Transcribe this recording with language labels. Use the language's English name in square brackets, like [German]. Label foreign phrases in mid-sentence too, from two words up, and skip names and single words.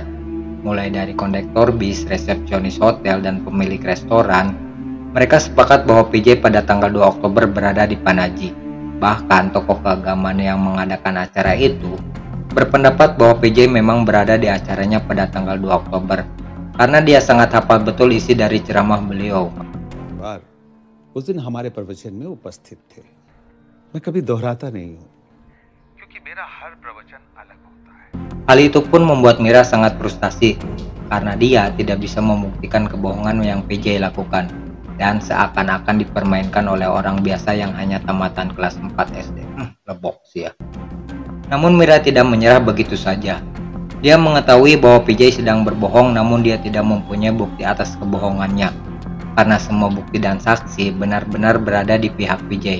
[Indonesian] Mulai dari kondektor bis, resepsionis hotel, dan pemilik restoran, mereka sepakat bahwa PJ pada tanggal 2 Oktober berada di Panaji. Bahkan tokoh keagamaan yang mengadakan acara itu berpendapat bahwa PJ memang berada di acaranya pada tanggal 2 Oktober, karena dia sangat hafal betul isi dari ceramah beliau. [Hindi] उस दिन हमारे प्रवचन में उपस्थित थे। मैं कभी दोहराता नहीं हूँ, क्योंकि मेरा हर प्रवचन अलग होता है। [Indonesian] Hal itu pun membuat Mira sangat frustasi, karena dia tidak bisa membuktikan kebohongan yang PJ lakukan, dan seakan-akan dipermainkan oleh orang biasa yang hanya tamatan kelas 4 SD. Lebok sih ya. Namun Mira tidak menyerah begitu saja. Dia mengetahui bahwa PJ sedang berbohong, namun dia tidak mempunyai bukti atas kebohongannya, karena semua bukti dan saksi benar-benar berada di pihak PJ.